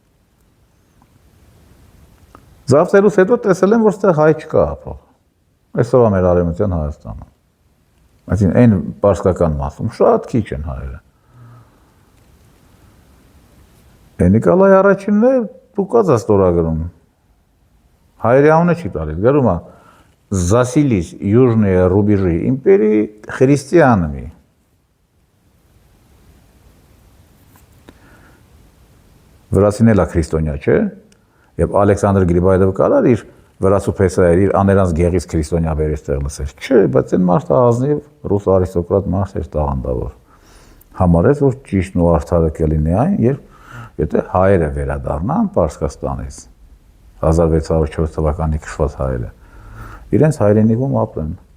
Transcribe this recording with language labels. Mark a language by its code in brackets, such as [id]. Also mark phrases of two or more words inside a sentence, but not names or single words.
[hy] Զավթելուց հետո տեսել են, որ ստեղ հայ չկա ապրող։ Այսօր մեր արևմտյան Հայաստանը։ Այսինքն այն պարսկական մասում շատ քիչ են հայերը։ Նիկոլայ առաջինն է դուկած է ստորագրում։ Հայերի անունը չի տալիս, գրում է Զասիլիս [ru] Южные рубежи империи христианами։ [hy] Վրացին էլ է քրիստոնյա, չէ՞։ Եվ Ալեքսանդր Գրիբայդովը կարար իր վրացու փեսայեր, իր աներանց գեղից քրիստոնյա բերես տեղ լսել։ Չէ, բայց այն մարդը ազնիվ ռուս արիստոկրատ մարդ էր տաղանդավոր։ Համարեց, որ ճիշտն ու արդարը կլինի այն, երբ եթե հայերը վերադառնան Պարսկաստանից 1604 թվականի քշված հայերը իրենց հայրենիքում ապրեն։